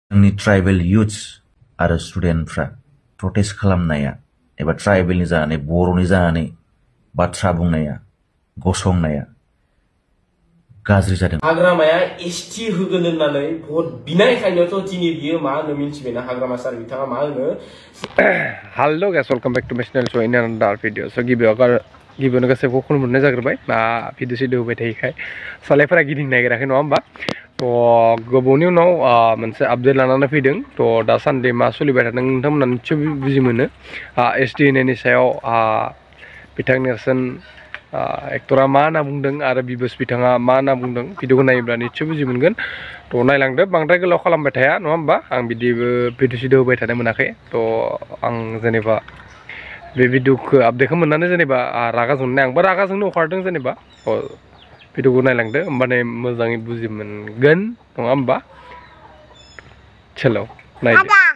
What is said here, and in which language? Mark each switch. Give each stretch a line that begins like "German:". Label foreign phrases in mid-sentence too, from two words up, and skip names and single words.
Bodo: जोंनि ट्राइबेल युथ्स आरो स्टुडेन्टफ्रा प्रटेस्ट खालामनाया एबा ट्राइबेलनि जानानै बर'नि जानानै बाथ्रा बुंनाया गसंनाया गाज्रि जादों। हाग्रामाया एसटि होगोन होननानै भट बिनायखायनोथ' दिनै बियो मा होनो मिन्थिबायना हाग्रामा सार बिथाङा मा होनो
English: hello guys welcome back to my channel so in another video so
Bodo: गिबियावनो गासैखौ खुलुमनाय जाग्रोबाय मा भिडिअ सिडिअ होबाय थायोखाय सालायफोरा गिदिंनो नागिराखै नङा होमबा तो गोबावनि उनाव मोनसे आपडेट लानानै फैदों तो दासान्दि मा सोलिबाय थादों नोंथांमोना निश्चय बुजि मोनो एसटि होनायनि सायाव बिथां नेरसोन एक्टरा मा होनना बुंदों आरो बिबोस बिथाङा मा होनना बुंदों भिडिअखौ नायोब्ला निश्चय बुजि मोनगोन तो नायलांदो बांद्राय गोलाव खालामबाय थाया नङा होमबा आं बिदिबो भिडिअ सिडिअ होबाय थानो मोनाखै तो आं जेनेबा बे भिडिअखौ आपडेटखौ मोननानै जेनेबा रागा जोंनाय आंबो रागा जोंनो ओंखारदों जेनेबा भिडिअखौ नायलांदो होमबाने मोजाङै बुजि मोनगोन नङा होमबा चलो नायदो।